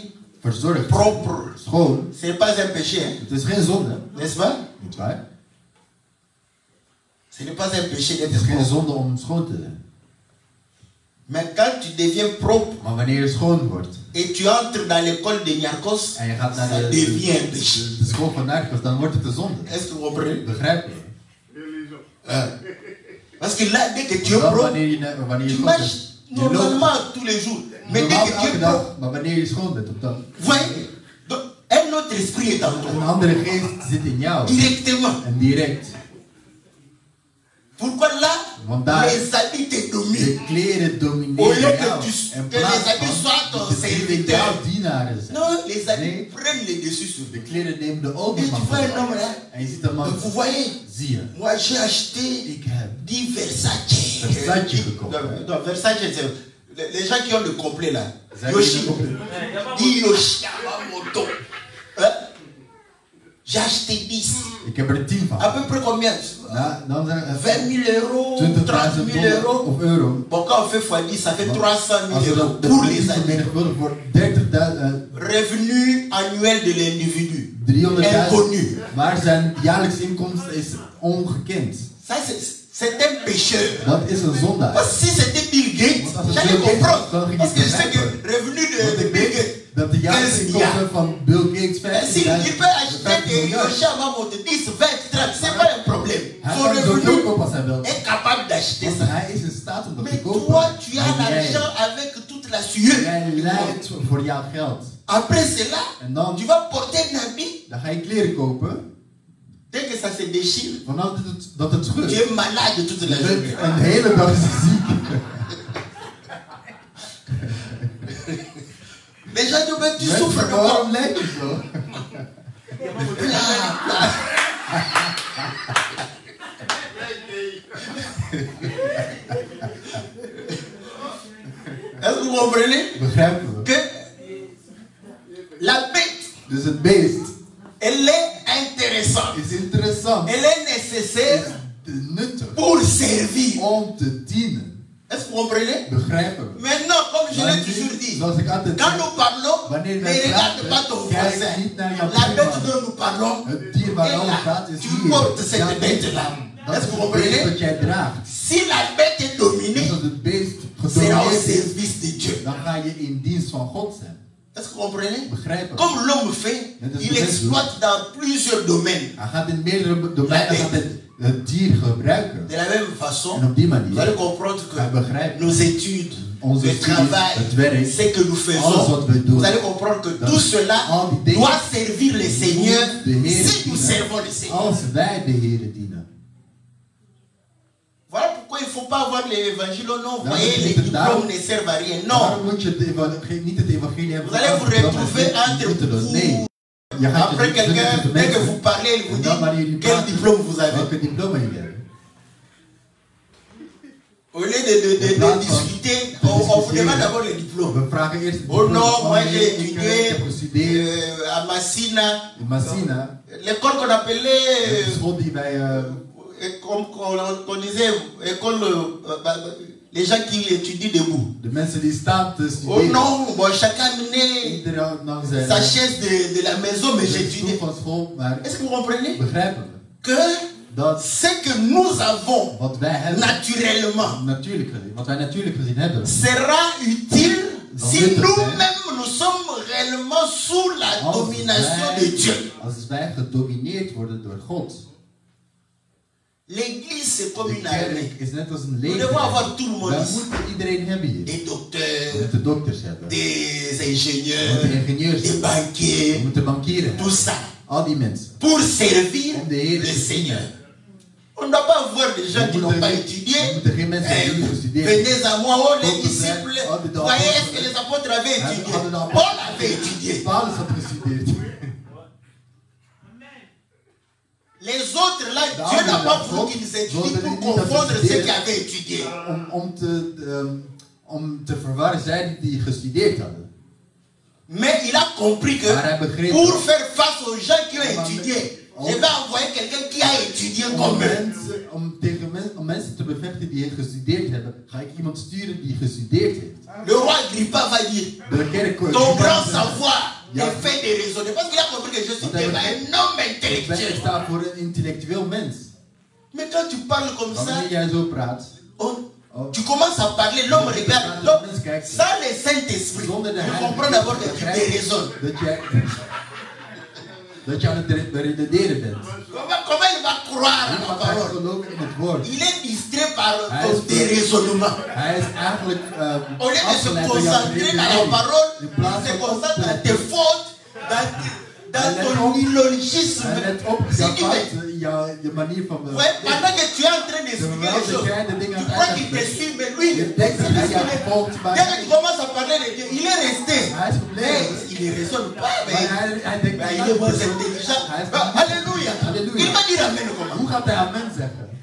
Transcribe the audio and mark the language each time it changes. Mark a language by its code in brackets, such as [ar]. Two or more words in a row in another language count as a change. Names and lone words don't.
[nl] Verzorgd, [fr] propre, [nl] schoon, [fr] ce n'est pas un péché, hein, [nl] het is geen zonde, [fr] n'est-ce pas? [nl] niet waar? [fr] Ce n'est pas un péché [nl] Het is [fr] d'être [nl] geen [fr] propre. [nl] zonde om schoon te zijn. [fr] Mais quand tu deviens propre [nl] Maar wanneer je schoon wordt [fr] et tu entres dans l'école de Niarchos, [nl] en je gaat naar [fr] ça devient un péché. [nl] de school van Narcos, dan wordt het een zonde. [fr] Est-ce que vous comprenez? [nl] Begrijp je? [fr] Parce que là, dès que tu es [nl] Dan [fr] propre, [nl] wanneer je [fr] tu [nl] schoon [fr] marches [nl] bent, je loopt [fr] normalement tous les jours. Mais dès [nl] normaal [fr] que tu [nl] elke [fr] es [nl] dag, [fr] propre, [nl] maar wanneer je schoon bent, dan [fr] vous voyez, donc, un autre esprit est en [nl] een [fr] toi, [nl] andere geest zit in jou. [fr] directement. En direct. Pourquoi là, [nl] Want daar [fr] les habits te dominent. [nl] de kleren [fr] Au [nl] domineren [fr] lieu [nl] jou. [fr] que [nl] In [fr] les [nl] plaats [fr] habits soient [nl] van [fr] ton [nl] de kleren [fr] serviteur. [nl] jouw dienaren zijn. [fr] Non, les habits [nl] Nee. [fr] prennent les dessus sur [nl] De [fr] toi. [nl] kleren nemen de [fr] Et tu [nl] overhand. [fr] vois un homme là, [nl] En je ziet een man. [fr] vous voyez, [nl] Zie je. [fr] moi j'ai acheté [nl] Ik heb 10 Versace. Versace gekocht. [fr] Non, Versace, c'est les gens qui ont le complet là. [nl] Zijn Yoshi. jullie [fr] Dit Yoshi Yamamoto. Hein? J'ai acheté 10. [nl] Ik heb er 10 van. [fr] À peu près combien? [nl] Dan zijn er [fr] 20 000 euros, 30 000 $20.000 euros. [nl] of euro. [fr] Bon, quand on fait x10, ça fait 300 [nl] Als 000 we [fr] euros [nl] dat [fr] pour les années. [nl] vermenigvuldigen voor 30.000, [fr] Revenu annuel de l'individu. 300.000. Inconnu. [nl] Maar zijn jaarlijkse inkomsten is ongekend. [fr] Ça, c'est un pécheur. [nl] Dat is een zondaar. [fr] Parce que si c'était Bill Gates, [nl] Want als het [fr] j'allais [nl] Bill Gates was, [fr] comprendre. [nl] dan ging [fr] Parce [nl] ik [fr] que je sais que [nl] begrijpen. [fr] revenu [nl] Want [fr] de [nl] ik Bill weet Gates, dat de jaarlijkse [fr] 15 milliards. [nl] inkomsten van Bill Gates [fr] S'il 50 peut acheter des Yoshi Yamamoto 10, 20, 30, c'est pas un problème. [nl] Hij [fr] Son [nl] kan zoveel [fr] revenu [nl] kopen als hij wil. [fr] est capable d'acheter [nl] Want [fr] ça. [nl] hij is in staat om dat te [fr] Mais [nl] kopen. [fr] toi, tu as [nl] Maar [fr] l'argent avec toute la sueur. [nl] jij lijdt voor jouw geld. [fr] Après cela, [nl] En dan, [fr] tu vas porter un habit. [nl] dan ga je kleren kopen. [fr] Dès que ça se déchire, [nl] Vanaf dat het [fr] tu [nl] scheurt. [fr] es malade toute la [nl] Je bent [fr] journée. [nl] een hele dag ziek. [fr] Les gens disent, mais tu [nl] Mensen, [fr] souffres de quoi? [nl] waarom lijk je zo? [fr] Est-ce que vous comprenez [nl] Begrijpen we? [fr] que la bête, [nl] Dus het beest [fr] elle est intéressante. [nl] is interessant. [fr] Elle est nécessaire [nl] Is nuttig [fr] pour servir. [nl] om te dienen. [fr] Est-ce que vous comprenez? [nl] Begrijpen we? [fr] Maintenant, comme je [nl] Maar [fr] l'ai [nl] nu, [fr] toujours dit, [nl] zoals ik altijd [fr] quand [nl] zeg, [fr] nous parlons, ne [nl] wanneer wij [fr] regarde pas [nl] praten, [fr] ton [nl] kijk [fr] voisin. [nl] niet naar jouw [fr] La bête [nl] buurman. [fr] dont nous parlons, [nl] Het dier waar [fr] est [nl] we over [fr] là. [nl] praten is [fr] Tu [nl] hier. [fr] portes cette [nl] Jouw [fr] bête là. Est-ce que vous comprenez? [nl] wat jij draagt. [fr] Si la bête est dominée, [nl] Als het beest [fr] c'est au [nl] gedomineerd is, [fr] service de Dieu. [nl] dan ga je in dienst van God zijn. [fr] Est-ce que vous comprenez? [nl] Begrijpen. [fr] Comme l'homme fait, il exploite dans plusieurs domaines. [nl] Hij gaat in meerdere domeinen het dier gebruiken. [fr] De la même façon, [nl] En op die [fr] vous [nl] manier, [fr] allez comprendre [nl] hij [fr] que [nl] begrijpt [fr] nos études, [nl] onze [fr] le [nl] studies, [fr] travail, [nl] het werk, [fr] ce que nous [nl] alles [fr] faisons, [nl] wat we doen, [fr] vous allez comprendre que [nl] dat [fr] tout cela [nl] al die dingen [fr] doit servir le Seigneur [nl] de Heer [fr] si nous [nl] dienen, [fr] servons le Seigneur. [nl] als wij de Heer dienen. [fr] Voilà pourquoi il ne faut pas avoir l'évangile. Oh non, vous [nl] Dan [fr] voyez, [nl] moet [fr] les [nl] je [fr] diplômes ne servent à rien. Non. [nl] Daarom moet je niet het evangelie hebben. [fr] Vous allez vous retrouver entre vous. [nl] Nee. Je gaat [fr] Après quelqu'un, dès que vous parlez, il vous dit quel diplôme vous avez. [nl] Welke diploma je hebt. [fr] Au lieu de discuter, on vous demande d'abord le diplôme. [nl] We vragen eerst het [fr] Oh [nl] diploma. [fr] non, moi j'ai [nl] Ik [fr] étudié [nl] heb gestudeerd [fr] à Massina. [nl] in Massina. [fr] L'école qu'on appelait, [nl] De school die wij [fr] comme qu'on disait, école, les gens qui étudient debout. [nl] de mensen die staan te [fr] Oh [nl] studeren. [fr] non, bon, chacun amenait [nl] Iedereen had nog zijn [fr] sa chaise de la maison, mais [nl] stoel [fr] j'étudiais. [nl] van school, maar [fr] Est-ce que vous comprenez? [nl] begrijpen we [fr] Que [nl] dat [fr] ce que nous avons [nl] wat wij hebben, [fr] naturellement [nl] natuurlijk gezien, wat wij natuurlijk gezien hebben, [fr] sera utile si [nl] nuttig [fr] nous-mêmes nous sommes réellement sous la domination de Dieu. [nl] als wij gedomineerd worden door God. [fr] L'église c'est comme [nl] De [fr] une armée. [nl] kerk is net als een [fr] Nous [nl] leger. [fr] devons avoir tout le monde [nl] Wij [fr] ici. [nl] moeten iedereen hebben hier. [fr] Des [nl] We [fr] docteurs, [nl] moeten dokters hebben. [fr] des [nl] We [fr] ingénieurs, [nl] moeten ingenieurs [fr] des [nl] hebben. We [fr] banquiers, [nl] moeten bankieren [fr] tout [nl] hebben. [fr] ça. [nl] Al die mensen. [fr] Pour servir [nl] Om de Heer [fr] le [nl] te [fr] Seigneur. [nl] dienen. [fr] On ne doit pas voir des gens [nl] We [fr] qui n'ont [nl] moeten- [fr] pas [nl] we [fr] étudié. [nl] moeten geen mensen hebben die gestudeerd hebben. [fr] Venez à moi, oh les [nl] Komt te zijn, [fr] disciples. [nl] oh, de [fr] Voyez, est-ce [nl] apostelen. [fr] que les apôtres avaient [nl] Hadden- [fr] étudié? [nl] hadden de Paul apostelen- [fr] avait étudié. [nl] Paulus had gestudeerd. [fr] Les autres là, [nl] De [fr] Dieu n'a [nl] anderen, [fr] pas voulu [nl] God [fr] qu'ils étudient [nl] wilde [fr] pour [nl] niet dat ze [fr] confondre ceux [nl] studeren. [fr] qui avaient étudié. [nl] Om te verwarren zij die gestudeerd hadden. [fr] Mais il a compris que [nl] Maar hij begreep [fr] pour [nl] dat. [fr] faire face aux gens qui ont [nl] Maar [fr] étudié, [nl] om- [fr] je vais envoyer quelqu'un qui a étudié [nl] Om [fr] comme eux. [nl] om mensen te bevechten die gestudeerd hebben, ga ik iemand sturen die gestudeerd heeft. [fr] Le roi Agrippa va dire, [nl] De kerk [fr] ton grand savoir [nl] Ja. [fr] est fait de raisonner. Parce qu'il a compris que je suis [nl] Want hij [fr] déjà [nl] begreep- [fr] un homme [nl] Ik [fr] intellectuel. [nl] sta voor een intellectueel mens. [fr] Mais quand tu parles comme ça, [nl] Wanneer jij zo praat, [fr] tu commences à parler, l'homme regarde. L'homme, sans le Saint-Esprit, [nl] zonder de [fr] tu [nl] Heilige [fr] comprends d'abord que [nl] Geest [fr] tu [nl] begrijp [fr] déraisonnes. [nl] dat je aan het redeneren bent. [fr] Comment il va croire à [nl] Hoe [fr] ta [nl] gaat hij [fr] parole? [nl] geloven in het woord? [fr] Il est distrait par [nl] Hij [fr] ton [nl] is- [fr] déraisonnement. [nl] Hij is eigenlijk [fr] Au lieu de se [nl] afgeleid door jouw [fr] concentrer dans la [nl] redenering. [fr] parole, [nl] In [fr] il [nl] plaats [fr] se [nl] van [fr] concentre dans [nl] op [fr] tes fautes, dans ton illogisme. [nl] En let op, [fr] C'est [nl] jouw [fr] qui fait- [nl] fout, je manier van [fr] Ouais, pendant que tu es en train d'expliquer les choses, tu crois qu'il te suit, mais lui, [nl] Je denkt dat hij jou volgt, [fr] dès [nl] maar [fr] que tu commences à parler de Dieu, il est resté. [nl] hij is [fr] Mais [nl] gebleven. [fr] il ne raisonne pas, mais [nl] hij denkt, [fr] il est moins intelligent. [nl] Hij is [fr] Ah, Alléluia. Alléluia. Il va dire Amen comment? [nl] Hoe gaat hij amen zeggen?